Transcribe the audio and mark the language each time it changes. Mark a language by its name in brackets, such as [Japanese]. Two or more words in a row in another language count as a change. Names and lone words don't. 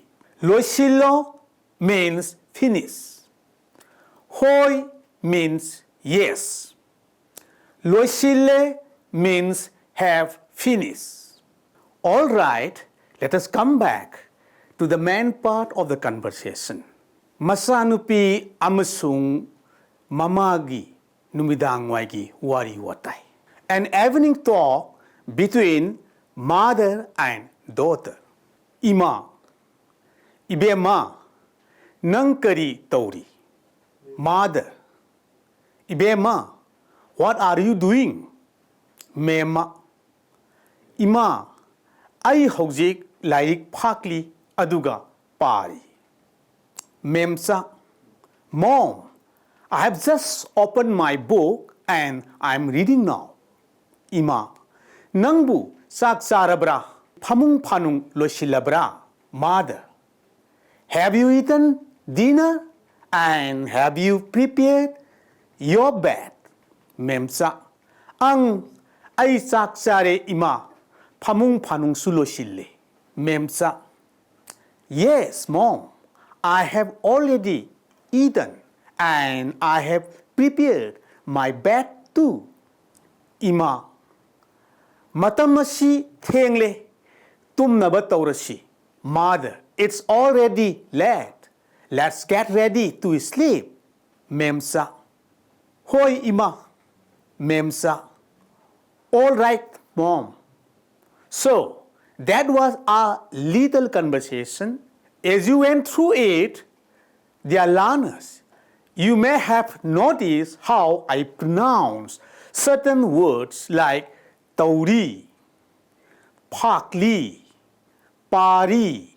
[English] Loshilo means finish. Hoi means yes. Loshile means have finished. All right, let us come back to the main part of the conversation. [Manipuri] Masanupi amasung mamagi numidangwaigi wari watai. [English] An evening talk between mother and daughter. [Manipuri] Ima, Ibema, Nankari Tauri. [English] Mother, Ibema, what are you doing? [Manipuri] Mema, Ima, I hojik like pakli aduga pari. Memsa, [English] Mom, I have just opened my book and I am reading now. [Manipuri] Ima, Nangbu sak sarabra, phamung phanung loshilabra. [English] Mother, have you eaten dinner and have you prepared your bed? [Manipuri] Memsa, Ang ay sak sare ima, phamung phanung suloshille. Memsa, [English] yes, Mom, I have already eaten and I have prepared my bed too. [Manipuri] Ima, matam asi thengle, tumnaba taurasi. [English] Mother, it's already late. Let's get ready to sleep. [Manipuri] Memsa, hoi ima. Memsa, [English] all right, mom. So, that was a little conversation. As you went through it, dear learners, you may have noticed how I pronounce certain words like tauri, phakli, pari.